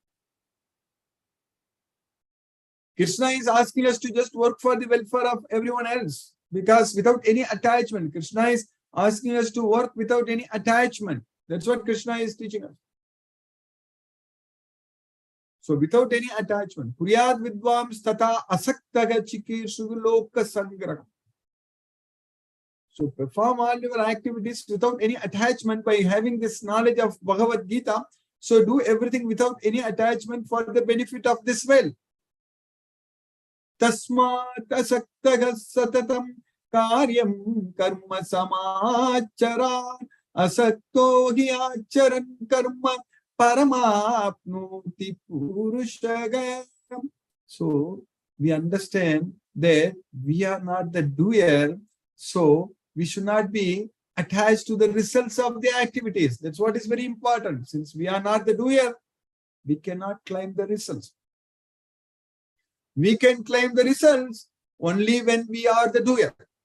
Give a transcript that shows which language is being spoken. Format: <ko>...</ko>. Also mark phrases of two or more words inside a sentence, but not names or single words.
<en>Krishna is asking us to just work for the welfare of everyone else. Because without any attachment, Krishna is asking us to work without any attachment. That's what Krishna is teaching us. So without any attachment.</en> <sa>Puryad vidvams tata asaktaga chikeshu loka sangraham.</sa> <en>So perform all your activities without any attachment by having this knowledge of Bhagavad Gita. So do everything without any attachment for the benefit of this world.</en> <sa>Tasmat asaktaga satatam karyam karma samachara asakto hi acharan karma paramapnoti purushagam.</sa> <en>So we understand that we are not the doer. So we should not be attached to the results of the activities. That's what is very important. Since we are not the doer, we cannot claim the results. We can claim the results only when we are the doer.</en>